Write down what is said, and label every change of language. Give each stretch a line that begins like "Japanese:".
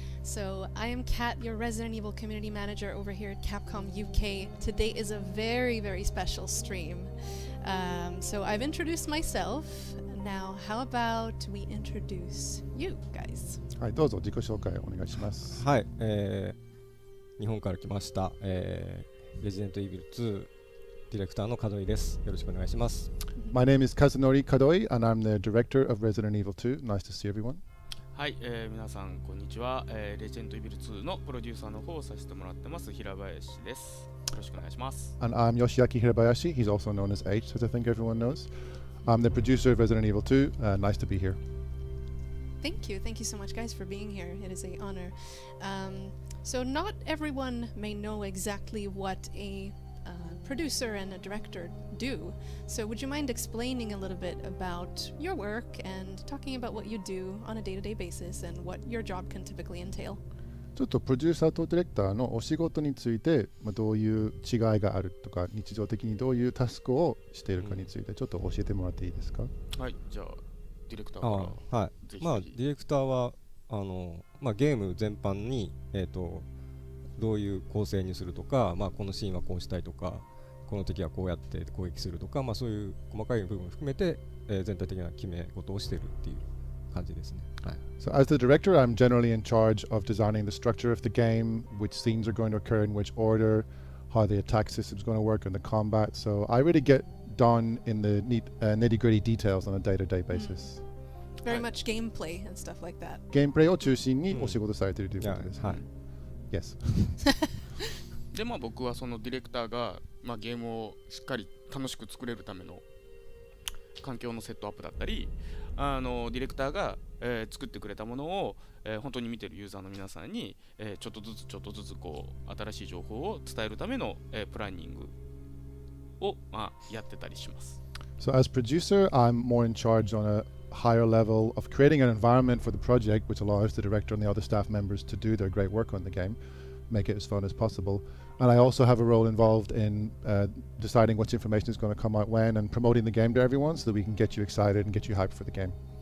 English: So, I am Kat, your Resident Evil community manager over here at Capcom UK. Today is a very, very special stream. So, I've introduced myself. Now, how about we introduce you guys?
Japanese: はい、どうぞ自己紹介お願いします。はい、日本から来ました、レジデントイービル2ディレクターの門井です。よろしくお願いします。
English: My name is Kazunori Kadoi and I'm the director of Resident Evil 2. Nice to see everyone.
Japanese: はい、皆さんこんにちは、レジェンドイビル2のプロデューサーの方をさせてもらってます平林です。よろしくお願いします。
English: And I'm Yoshiaki Hirabayashi. He's also known as H, as I think everyone knows. I'm the producer of Resident Evil 2. Nice to be here. Thank you so much, guys, for being here. It is an honor. So, not everyone may know exactly what a producer and a director do. So, would you mind explaining a little bit about your work and talking about what you do on a day-to-day basis and what your job can typically entail?
Japanese: ちょっとプロデューサーとディレクターのお仕事について、どういう違いがあるとか、日常的にどういうタスクをしているかについてちょっと教えてもらっていいですか？はい、じゃあディレクターからはい、ぜひまあディレクターはゲーム全般にどういう構成にするとか、このシーンはこうしたいとか、この敵はこうやって攻撃するとか、そういう細かい部分を含めて、全体的な決め事をしているっていう感じですね。はい。
English: So as the director, I'm generally in charge of designing the structure of the game, which scenes are going to occur in which order, how the attack system is going to work, and the combat. So I really get done in the nitty-gritty details on a day-to-day basis. Very much gameplay and stuff like that.
Japanese: ゲームプレイを中心にお仕事されているということです。はい。
English: Yes.
Japanese: で僕はそのディレクターが、ゲームをしっかり楽しく作れるための環境のセットアップだったり、ディレクターが、作ってくれたものを、本当に見てるユーザーの皆さんに、ちょっとずつこう新しい情報を伝えるための、プランニングを、やってたりします。
English: So as producer, I'm more in charge on a higher level of creating an environment for the project which allows the director and the other staff members to do their great work on the game, make it as fun as possible. And I also have a role involved in deciding which information is going to come out when and promoting the game to everyone so that we can get you excited and get you hyped for the game.